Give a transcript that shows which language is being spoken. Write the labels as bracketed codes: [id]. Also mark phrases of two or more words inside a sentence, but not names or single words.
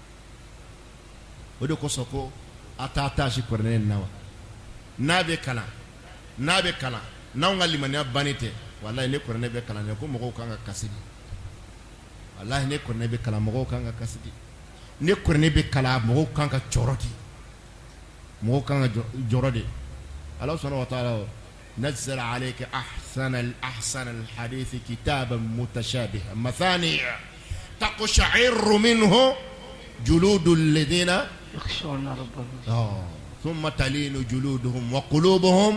[bm] o de kosɔn ko a t'a ta si kuranɛ in na wa n'a bɛ kalan n'anw ka limaniya bannen tɛ walayi ne kuranɛ bɛ kalan dɛ ko mɔgɔw kan ka kasi de walahi ne kuranɛ bɛ kalan mɔgɔw kan ka kasi de ne kuranɛ bɛ kalan mɔgɔw kan ka jɔrɔ de mɔgɔw kan ka jɔrɔ de [ar] الله سبحانه وتعالى نزل عليك أحسن الحديث كتابا متشابها مثاني تقشعر منه جلود الذين يخشون ربهم ثم تلين جلودهم وقلوبهم